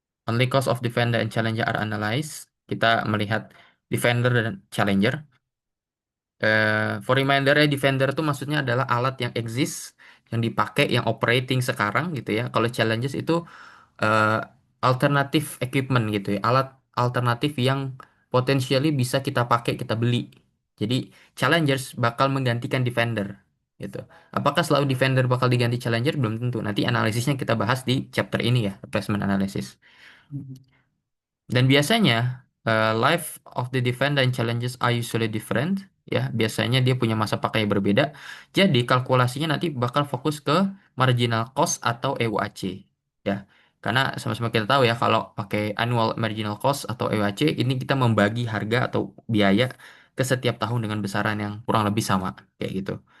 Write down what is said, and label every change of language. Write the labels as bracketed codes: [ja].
[en] Only cost of defender and challenger are analyzed. [id] Kita melihat defender dan challenger. [en] For reminder [id] ya, defender itu maksudnya adalah alat yang exist, yang dipakai, yang operating sekarang gitu ya. Kalau challenges itu eh, alternatif equipment gitu ya, alat alternatif yang potentially bisa kita pakai, kita beli. Jadi challengers bakal menggantikan defender gitu. Apakah selalu defender bakal diganti challenger? Belum tentu. Nanti analisisnya kita bahas di chapter ini ya, replacement analysis. Dan biasanya [en] life of the defender and challenges are usually different. [id] Ya, biasanya dia punya masa pakai yang berbeda. Jadi kalkulasinya nanti bakal fokus ke marginal cost atau EUAC. Ya, karena sama-sama kita tahu ya kalau pakai annual marginal cost atau EUAC ini kita membagi harga atau biaya ke setiap tahun dengan besaran yang kurang lebih sama kayak gitu.